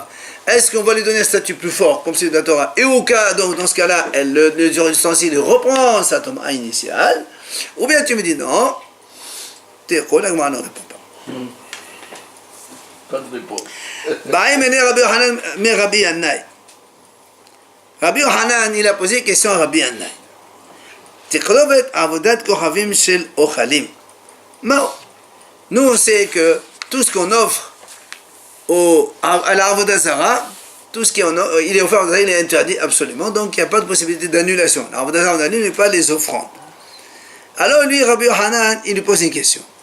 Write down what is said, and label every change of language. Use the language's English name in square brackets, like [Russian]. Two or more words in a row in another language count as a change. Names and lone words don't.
[French] Est-ce qu'on va lui donner un statut plus fort, comme celui de la Torah? Et au cas, donc dans ce cas-là, le ustensile reprend sa tomate initiale, ou bien tu me dis non, t'es quoi, la Gemara ne répond pas. Pas de réponse. Rabbi Yannai. Rabbi Yohanan, il a posé une question à Rabbi Yannai. [Hebrew] תקרובת עבודת כוכבים של אוכלין. [French] Nous, on sait que tout ce qu'on offre à la [Hebrew] עבודה זרה, [French] tout ce qui il est offert, il est interdit absolument, donc il n'y a pas de possibilité d'annulation. La [Hebrew] עבודה זרה, [French] on n'annule pas les offrandes. Alors lui, Rabbi Yohanan, il lui pose une question.